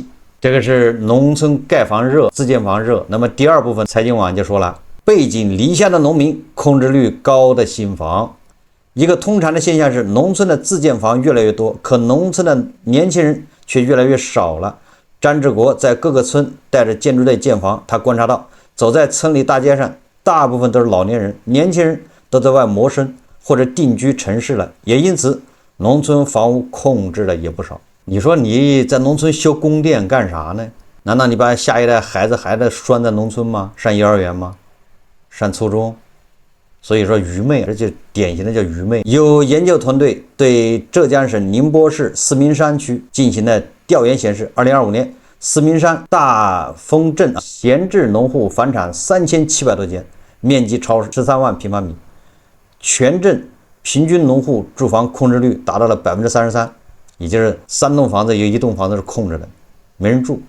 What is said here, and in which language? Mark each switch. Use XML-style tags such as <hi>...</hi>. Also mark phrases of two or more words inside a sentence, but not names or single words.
<zh>這個是農村蓋房熱，自建房熱。那麼第二部分，財經網就說了，背井離鄉的農民空置率高的新房。一個通常的現象是，農村的自建房越來越多，可農村的年輕人卻越來越少了。詹志國在各個村帶着建築隊建房，他觀察到，走在村裡大街上，大部分都是老年人，年輕人都在外謀生或者定居城市了，也因此農村房屋空置了也不少。你說你在農村修宮殿幹啥呢？難道你把下一代孩子拴在農村嗎？上幼兒園嗎？上初中？所以說愚昧，這就典型的叫愚昧。有研究团隊對浙江省寧波市四明山區進行的調研顯示，2025年四明山大豐鎮閒置農戶房產3700多間，面積超13萬平方米，全鎮平均農戶住房空置率達到了33%，也就是3棟房子有1棟房子是空着的，沒人住。</zh>